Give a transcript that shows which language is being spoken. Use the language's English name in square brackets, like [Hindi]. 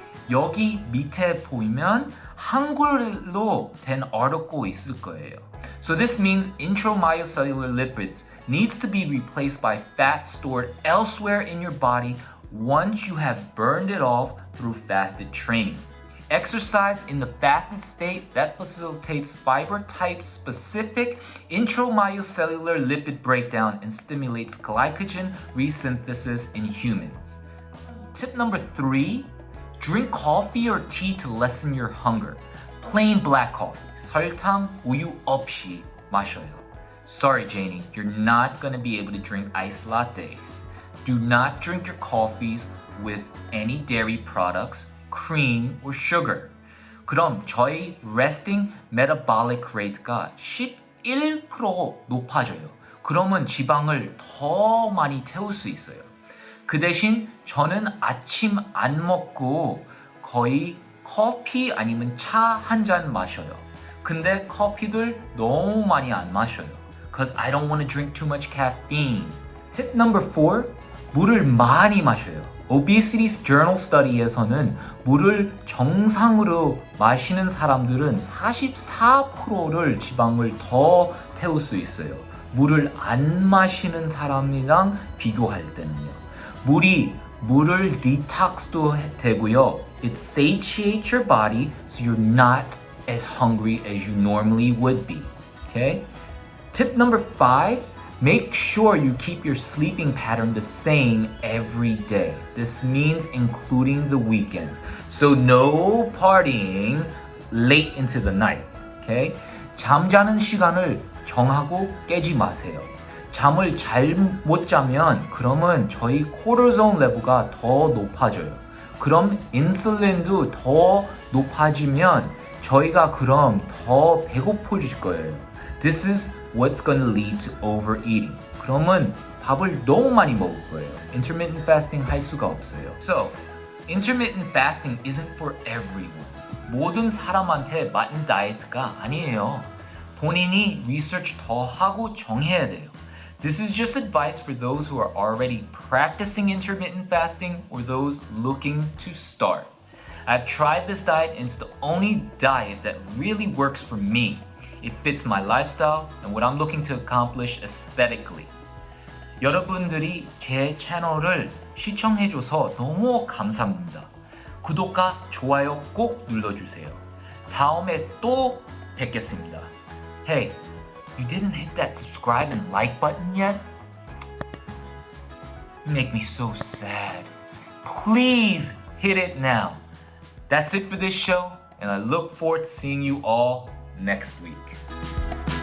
[Korean] 여기 밑에 보이면 한글로 된 article 있을 거예요. [English] So this means intramyocellular lipids needs to be replaced by fat stored elsewhere in your body once you have burned it off through fasted training. Exercise in the fasted state that facilitates fiber type specific intramyocellular lipid breakdown and stimulates glycogen resynthesis in humans. Tip number 3, drink coffee or tea to lessen your hunger. Plain black coffee, [Korean] 설탕, 우유 없이 마셔요. [English] Sorry, Janie, you're not gonna be able to drink iced lattes. Do not drink your coffees with any dairy products, cream, or sugar. [Korean] 그럼 저희 resting metabolic rate가 11% 높아져요. 그러면 지방을 더 많이 태울 수 있어요. 그 대신 저는 아침 안 먹고 거의 커피 아니면 차 한 잔 마셔요. 근데 커피들 너무 많이 안 마셔요. [English] Cause I don't want to drink too much caffeine. Tip number 4, [Korean] 물을 많이 마셔요. Obesity Journal Study에서는 물을 정상으로 마시는 사람들은 44%를 지방을 더 태울 수 있어요. 물을 안 마시는 사람이랑 비교할 때는요. 물을 detox도 되고요. [English] It satiates your body so you're not as hungry as you normally would be. Okay? Tip number 5, make sure you keep your sleeping pattern the same every day. This means including the weekends. So no partying late into the night. Okay? [Korean] 잠자는 시간을 정하고 깨지 마세요. 잠을 잘 못 자면 그러면 저희 코르티졸 레벨가 더 높아져요. 그럼 인슐린도 더 높아지면 저희가 그럼 더 배고파질 거예요. [English] This is what's gonna lead to overeating. [Korean] 그러면 밥을 너무 많이 먹을 거예요. Intermittent fasting 할 수가 없어요. [English] So, intermittent fasting isn't for everyone. [Korean] 모든 사람한테 맞는 다이어트가 아니에요. 본인이 리서치 더 하고 정해야 돼요. [English] This is just advice for those who are already practicing intermittent fasting or those looking to start. I've tried this diet and it's the only diet that really works for me. It fits my lifestyle and what I'm looking to accomplish aesthetically. [Korean] 여러분들이 제 채널을 시청해줘서 너무 감사합니다. 구독과 좋아요 꼭 눌러주세요. 다음에 또 뵙겠습니다. [English] Hey, you didn't hit that subscribe and like button yet? You make me so sad. Please hit it now. That's it for this show, and I look forward to seeing you all next week.